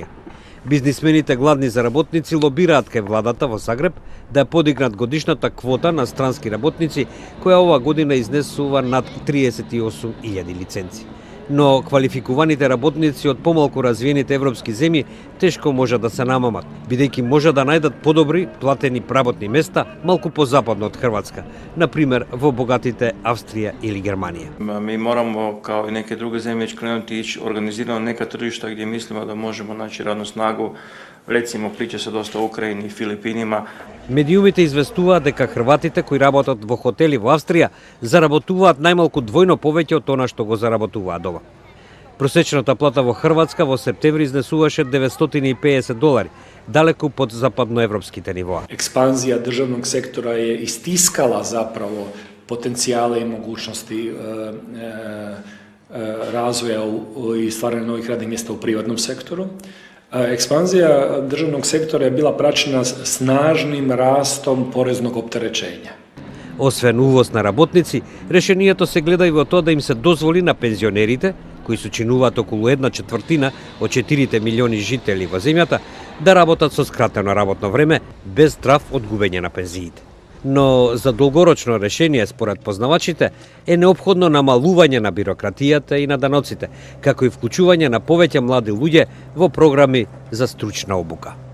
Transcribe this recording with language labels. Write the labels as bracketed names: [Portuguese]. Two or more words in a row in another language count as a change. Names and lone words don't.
[Macedonian] Бизнисмените гладни за работници лобираат кај владата во Загреб да подигнат годишната квота на странски работници, која ова година изнесува над 38.000 лиценци. Но квалификуваните работници од помалку развиените европски земји тешко можат да се намамат, бидејќи можат да најдат подобри платени работни места малку позападно од Хрватска, например во богатите Австрија или Германија. [Croatian] Mi moramo, kao i neke druge zemlje, krenuti ići organizirano neka tržišta gdje mislimo da možemo naći radnu snagu. Recimo, priča se dosta o Ukrajini i Filipinima. [Macedonian] Медиумите известуваат дека хрватите кои работат во хотели во Австрија заработуваат најмалку двојно повеќе од она што го заработуваат ова. Просечната плата во Хрватска во септември изнесуваше $950, далеку под западноевропските нивоа. [Croatian] Ekspanzija državnog sektora je istiskala zapravo potencijale i mogućnosti razvoja i stvaranja novih radnih mjesta u privatnom sektoru. Ekspanzija državnog sektora je bila praćena snažnim rastom poreznog opterećenja. [Macedonian] Освен увоз на работници, решението се гледа и во тоа да им се дозволи на пензионерите, кои сочинуваат околу 1/4 од 4 милиони жители во земјата, да работат со скратено работно време, без страв од губење на пензиите. Но за долгорочно решение, според познавачите, е неопходно намалување на бирократијата и на даноците, како и вклучување на повеќе млади луѓе во програми за стручна обука.